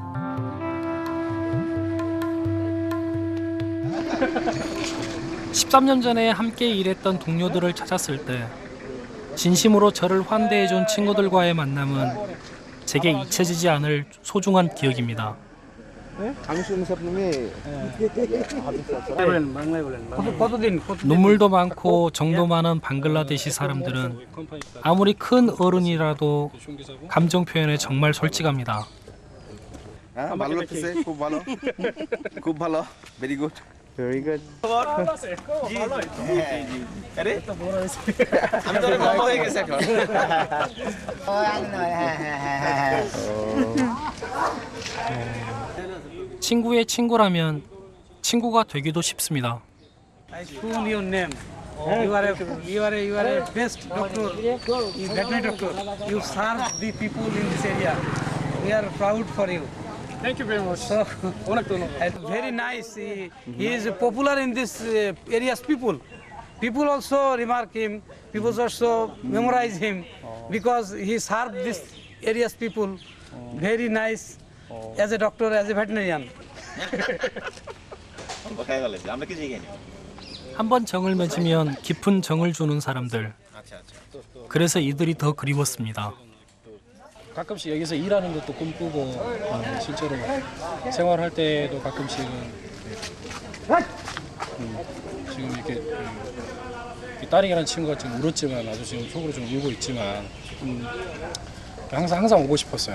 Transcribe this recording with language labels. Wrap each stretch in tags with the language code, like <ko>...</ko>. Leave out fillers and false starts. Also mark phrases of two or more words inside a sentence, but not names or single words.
<ko>(13년) 전에 함께 일했던 동료들을 찾았을 때 진심으로 저를 환대해준 친구들과의 만남은 제게 잊혀지지 않을 소중한 기억입니다. 눈물도 많고 정도 많은 방글라데시 사람들은 아무리 큰 어른이라도 감정 표현에 정말 솔직합니다.</ko> <bn>ভালো লাগতেছে খুব ভালো খুব ভালো</bn> <en>very good very good</en> <bn>আরে আমি তো লম্বা হয়ে গেছে এখন</bn> <ko>친구의 친구라면 친구가 되기도 쉽습니다.</ko> <en>School your name. You are a best doctor, you veterinary doctor. You serve the people in this area. We are proud for you. Thank you very much. So, very nice. He is popular in this area's people. People also remark him. People also memorize him because he served this area's people. Very nice as a doctor, as a veterinarian.</en> <ko>한번 정을 맺으면 깊은 정을 주는 사람들. 그래서 이들이 더 그리웠습니다. 가끔씩 여기서 일하는 것도 꿈꾸고 실제로 생활할 때도 가끔씩은 지금 이렇게 딸이라는 친구가 지금 울었지만 아주 지금 속으로 좀 울고 있지만 항상 오고 싶었어요.</ko>